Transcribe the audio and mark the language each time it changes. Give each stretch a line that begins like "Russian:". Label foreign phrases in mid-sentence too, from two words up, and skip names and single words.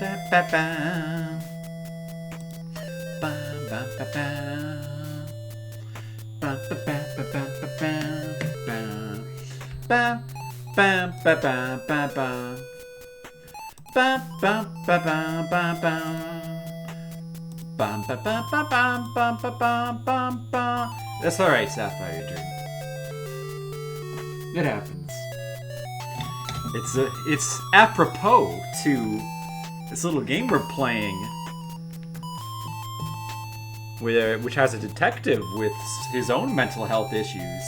English: ba ba. Ba ba ba ba. Ba ba ba ba ba ba ba. Ba ba ba ba ba ba. Ba ba ba ba ba ba. Bum ba ba ba bum bum ba bum bum bum. That's alright, Sapphire Dream. It happens. It's apropos to this little game we're playing, which has a detective with his own mental health issues.